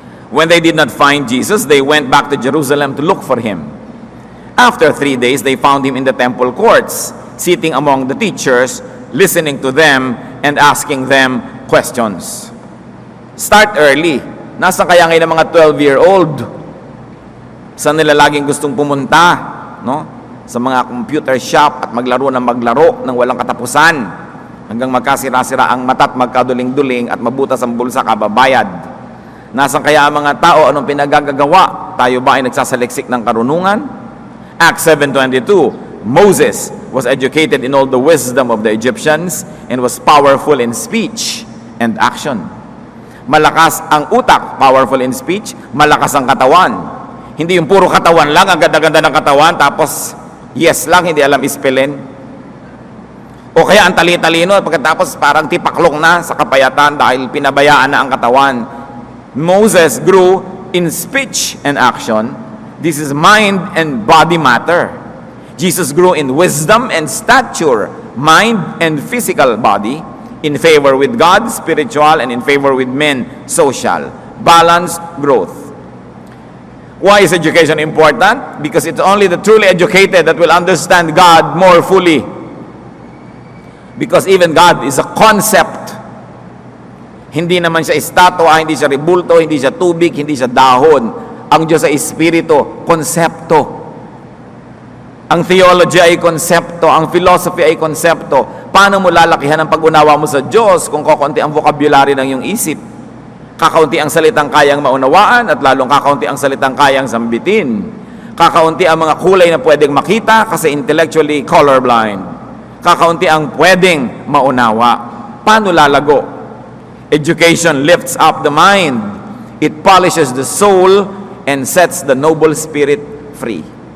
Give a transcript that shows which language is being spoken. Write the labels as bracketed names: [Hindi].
[English] When they did not find Jesus, they went back to Jerusalem to look for him. After 3 days, they found him in the temple courts, sitting among the teachers, listening to them and asking them questions. Start early. [Filipino] Nasaan kaya ngayon ang mga 12-year-old? Saan nila laging gustong pumunta? No? Sa mga computer shop at maglaro ng walang katapusan. Hanggang magkasira-sira ang mata at magkaduling-duling at mabutas ang bulsa kababayad. Nasaan kaya ang mga tao? Anong pinagagagawa? Tayo ba ay nagsasaliksik ng karunungan? [English] Acts 7:22, Moses was educated in all the wisdom of the Egyptians and was powerful in speech and action. [Filipino] Malakas ang utak, [English] powerful in speech, [Filipino] malakas ang katawan. Hindi yung puro katawan lang, ang ganda-ganda ng katawan, tapos yes lang, hindi alam ispelin. O kaya ang tali-talino, at pagkatapos parang tipaklong na sa kapayatan dahil pinabayaan na ang katawan. [English] Moses grew in speech and action. This is mind and body matter. Jesus grew in wisdom and stature, mind and physical body, in favor with God, spiritual, and in favor with men, social. Balanced growth. Why is education important? Because it's only the truly educated that will understand God more fully. Because even God is a concept. [Filipino] Hindi naman siya estatwa, hindi siya rebulto, hindi siya tubig, hindi siya dahon. Ang Diyos ay espiritu, konsepto. Ang theology ay konsepto, ang philosophy ay konsepto. Paano mo lalakihan ang pag-unawa mo sa Diyos kung kakaunti ang vocabulary ng iyong isip? Kakaunti ang salitang kayang maunawaan at lalong kakaunti ang salitang kayang sambitin. Kakaunti ang mga kulay na pwedeng makita kasi intellectually colorblind. Kakaunti ang pwedeng maunawa. Paano lalago? [English] Education lifts up the mind. It polishes the soul and sets the noble spirit free.